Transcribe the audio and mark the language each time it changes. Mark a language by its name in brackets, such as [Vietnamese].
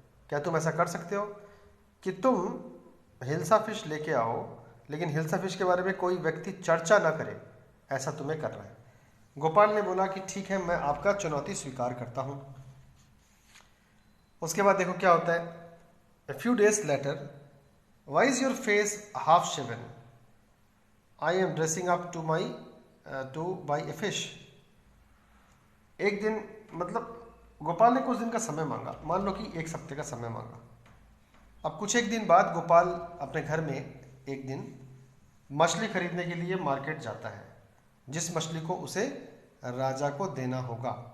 [Hindi] क्या तुम ऐसा कर सकते हो कि तुम हिल्सा फिश लेके आओ लेकिन हिल्सा फिश के बारे में कोई व्यक्ति चर्चा ना करे? ऐसा तुम्हें करना है। गोपाल ने बोला कि ठीक है, मैं आपका चुनौती स्वीकार करता हूँ। उसके बाद देखो क्या होता है। [English] A few days later, why is your face half shaven? I am dressing up to buy a fish. [Hindi] एक दिन, मतलब गोपाल ने कुछ दिन का समय मांगा, मान लो कि 1 हफ्ते का समय मांगा। अब कुछ एक दिन बाद गोपाल अपने घर में एक दिन मछली खरीदने के लिए मार्केट जाता है, जिस मछली को उसे राजा को देना होगा।